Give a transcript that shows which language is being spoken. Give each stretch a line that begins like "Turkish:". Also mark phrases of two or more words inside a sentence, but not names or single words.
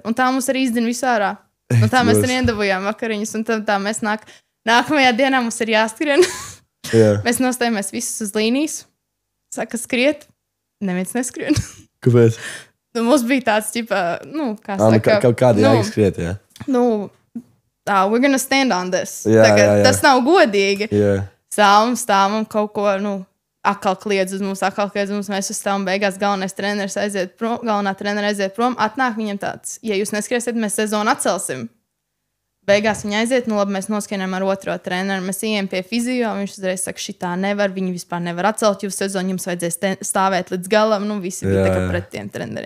Latvian: Un tā mums arī izdina visu ārā. Un tā mēs arī iedabujām vakariņas. Un tā mēs nākamajā dienā mums ir jāskrien. Mēs nostājamies visus uz līnijas. Saka, skriet. Neviens neskrien. Kāpēc? Mums bija tāds, ķipa, kā saka. Kaut kādi jāizskriet, jā.
English: We're gonna stand on this.
Latvian: Jā. Tas nav godīgi. Stāvam kaut ko, atkal kliedz uz mums, mēs uzstāvam beigās, galvenā trenere aiziet prom, atnāk viņam tāds, ja jūs neskriesiet, mēs sezonu atcelsim. Beigās viņa aiziet, labi, mēs noskienam ar otro treneru, mēs ejam pie fizio, viņš uzreiz saka, šitā nevar, viņi vispār nevar atcelt, jūs sezonu jums vajadzēs stāvēt līdz galam, visi bija tā kā pret tiem treneriem.